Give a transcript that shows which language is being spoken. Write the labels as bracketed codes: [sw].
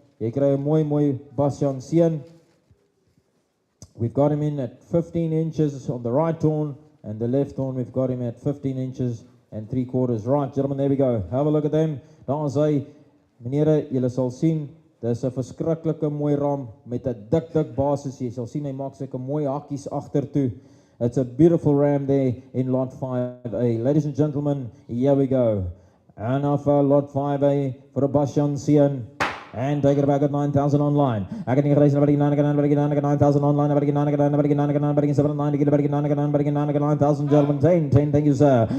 [af] Jy kry 'n mooi Bastian seun. [en] We've got him in at 15 inches on the right horn, and the left horn we've got him at 15 inches and 3/4. Right, gentlemen, there we go. Have a look at them. [af] Daar is hy. Menere, julle sal sien, dis 'n verskriklike mooi ram met 'n dik basis. Jy sal sien hy maak sulke mooi hakkies agtertoe. [en] It's a beautiful ram there in lot 5A. Ladies and gentlemen, here we go. And now for lot 5A for a Bastian seun. And take it back at 9,000 online. I can raise nobody 9,000 online, nobody 9,000 gentlemen. 10, thank you, sir.